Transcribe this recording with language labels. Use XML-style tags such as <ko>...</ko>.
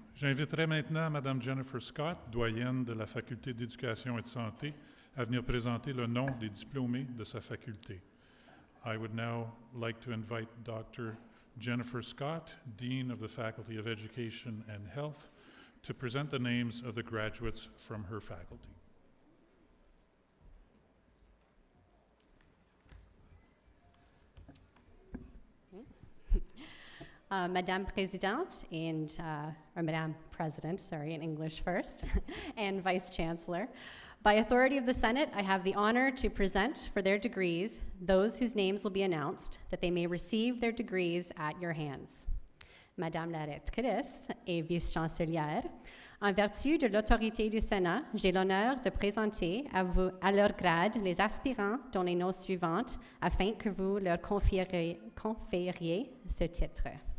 <fr>J'inviterai maintenant Mme Jennifer Scott, doyenne de la Faculté d'Éducation et de Santé, à venir présenter le nom des diplômés de sa faculté.</fr> <en>I would now like to invite Dr. Jennifer Scott, Dean of the Faculty of Education and Health, to present the names of the graduates from her faculty.</en> <fr>Madame Présidente</fr> <en>or Madame President, sorry, in English first, and Vice Chancellor. By authority of the Senate, I have the honor to present for their degrees those whose names will be announced, that they may receive their degrees at your hands.</en> <fr>Madame la rectrice et vice-chancelière, en vertu de l'autorité du Sénat, j'ai l'honneur de présenter à leur grade les aspirants dont les noms suivantes afin que vous leur confériez ce titre.</fr>